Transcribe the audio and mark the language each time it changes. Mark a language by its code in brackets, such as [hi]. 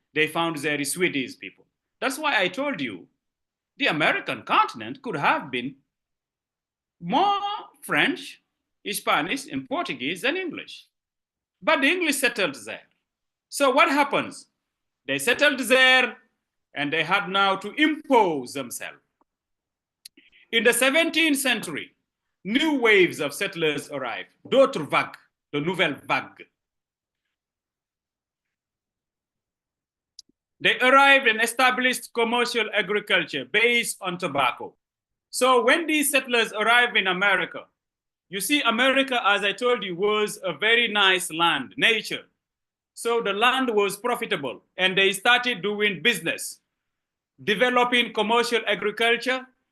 [en] They found there Swedish people. That's why I told you the American continent could have been more French, Spanish, and Portuguese than English. But the English settled there. So what happens? They settled there and they had now to impose themselves. In the 17th century, new waves of settlers arrived. [fr] D'autres vagues, de nouvelles vagues. [en] They arrived and established commercial agriculture based on tobacco. So when these settlers arrived in America, You see, America, as I told you, was a very nice land, nature. So the land was profitable, and they started doing business, developing commercial agriculture.